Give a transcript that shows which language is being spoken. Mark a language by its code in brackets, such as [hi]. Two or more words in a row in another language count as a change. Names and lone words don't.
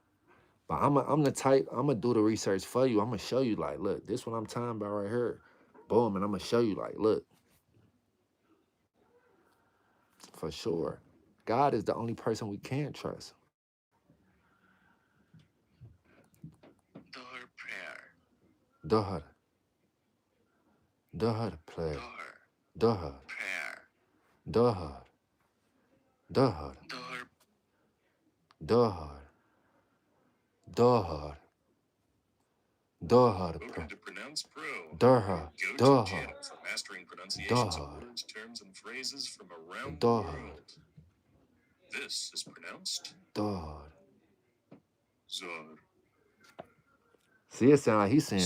[en] But I'm the type, I'm gonna do the research for you. I'm gonna show you like, look, this what I'm talking about right here. Boom, and I'm gonna show you like, look, for sure. God is the only person we can trust. Door prayer. Duh, duh, play. Door Duh, prayer. duh, duh, Door duh, duh, duh, Welcome to Pronounce Pro, duh, your go-to duh, channel for mastering pronunciations of duh, words, terms, and phrases from around the duh, world. This is pronounced duh. Zor. See, it sound like he's saying